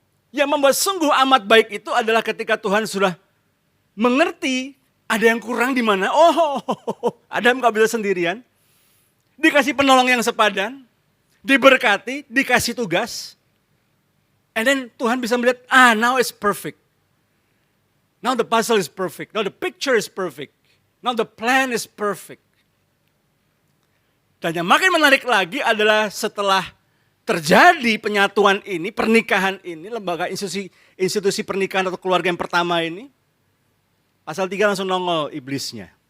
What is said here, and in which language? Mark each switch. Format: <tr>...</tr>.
<id>Yang membuat sungguh amat baik itu adalah ketika Tuhan sudah mengerti ada yang kurang di mana. Adam gak bisa sendirian. Dikasih penolong yang sepadan. Diberkati, dikasih tugas.</id> <en>And then</en> <id>Tuhan bisa melihat,</id> <en>now it's perfect. Now the puzzle is perfect. Now the picture is perfect. Now the plan is perfect.</en> <id>Dan yang makin menarik lagi adalah setelah terjadi penyatuan ini, pernikahan ini, lembaga institusi pernikahan atau keluarga yang pertama ini, pasal 3 langsung nongol iblisnya.</id>